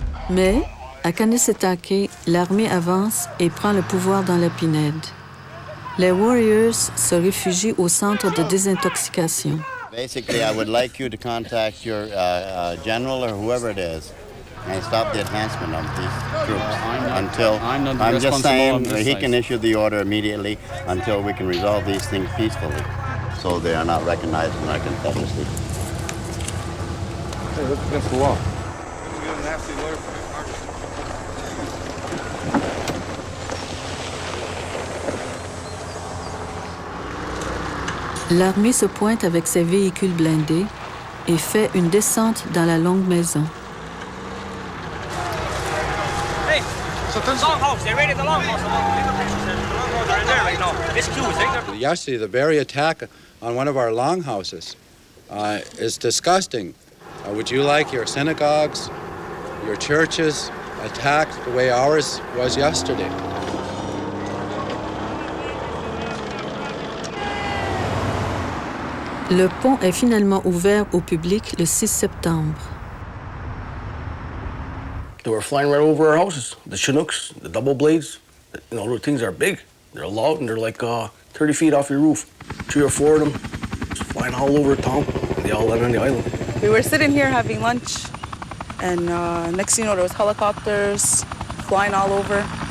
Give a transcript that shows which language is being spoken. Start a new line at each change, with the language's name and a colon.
French: Mais, à Kahnawake, l'armée avance et prend le pouvoir dans la Pinède. Les Warriors se réfugient au centre de désintoxication.
English: Basically, I would like you to contact your general or whoever it is and stop the advancement of these troops until, I'm just saying, he can issue the order immediately until we can resolve these things peacefully so they are not recognized in our Confederacy. Hey, that's against the law.
French: L'armée se pointe avec ses véhicules blindés et fait une descente dans la longue maison.
English: Hey, so the longhouse, they raided the longhouse. The longhouse are in there right now. It's closed. Yesterday, the very attack on one of our longhouses is disgusting. Would you like your synagogues, your churches attacked the way ours was yesterday?
French: Le pont est finalement ouvert au public le 6 septembre.
English: They were flying right over our houses. The Chinooks, the double blades, you know, those things are big. They're loud and they're like 30 feet off your roof. 3 or 4 of them just flying all over town. They all land on the island. We were sitting here having lunch, and next thing you know, there was helicopters flying all over.